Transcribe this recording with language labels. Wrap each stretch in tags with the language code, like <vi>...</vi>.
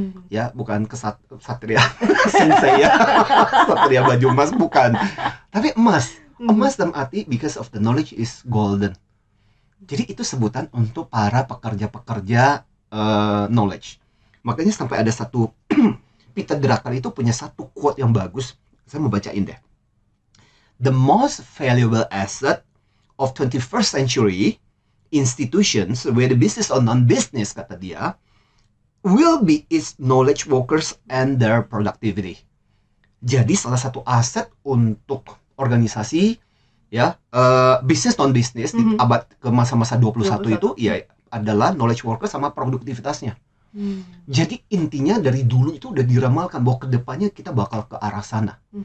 <id>Ya, bukan kesatria sensei ya. Satria baju emas bukan. Tapi emas. Emas dalam arti</id> <en>because of the knowledge is golden.</en> <id>Jadi itu sebutan untuk para pekerja-pekerja knowledge. Makanya sampai ada satu Peter Drucker itu punya satu quote yang bagus. Saya mau bacain deh.</id> <en>The most valuable asset of 21st century institutions, whether business or non-business,</en> <id>kata dia,</id> <en>will be its knowledge workers and their productivity.</en> <id>Jadi salah satu aset untuk organisasi ya, bisnis non-bisnis di abad ke masa-masa 21 itu ya adalah knowledge worker sama produktivitasnya. Jadi intinya dari dulu itu udah diramalkan bahwa kedepannya kita bakal ke arah sana.</id>